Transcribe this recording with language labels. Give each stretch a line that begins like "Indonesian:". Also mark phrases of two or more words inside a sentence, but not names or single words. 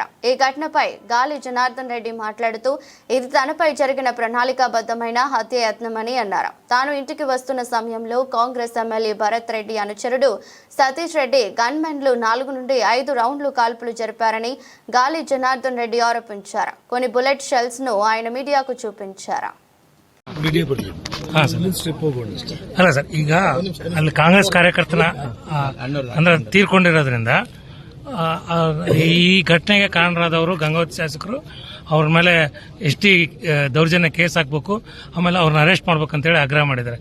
Telugu: ఈ ఘటనపై గాలి జనార్దన్ రెడ్డి మాట్లాడుతూ ఇది తనపై జరిగిన ప్రణాళికాబద్ధమైన హత్యాయత్నమని అన్నారు. తాను ఇంటికి వస్తున్న సమయంలో కాంగ్రెస్ ఎమ్మెల్యే భరత్ రెడ్డి అనుచరుడు సతీష్ రెడ్డి గన్మెన్లు 4 నుండి 5 రౌండ్లు కాల్పులు జరిపారని గాలి జనార్దన్ రెడ్డి ఆరోపించారు. కొన్ని
English: bullet shells
Telugu: ను ఆయన మీడియాకు చూపించారు.
Kannada: ಅಲ್ಲ ಸರ್, ಈಗ ಅಲ್ಲಿ ಕಾಂಗ್ರೆಸ್ ಕಾರ್ಯಕರ್ತನ ಅಂದ್ರೆ ತೀರ್ಕೊಂಡಿರೋದ್ರಿಂದ ಈ ಘಟನೆಗೆ ಕಾರಣರಾದವರು ಗಂಗಾವತಿ ಶಾಸಕರು ಅವ್ರ ಮೇಲೆ ಎಷ್ಟಿ ದೌರ್ಜನ್ಯ ಕೇಸ್ ಹಾಕ್ಬೇಕು, ಆಮೇಲೆ ಅವ್ರನ್ನ ಅರೆಸ್ಟ್ ಮಾಡ್ಬೇಕಂತೇಳಿ ಆಗ್ರಹ ಮಾಡಿದ್ದಾರೆ.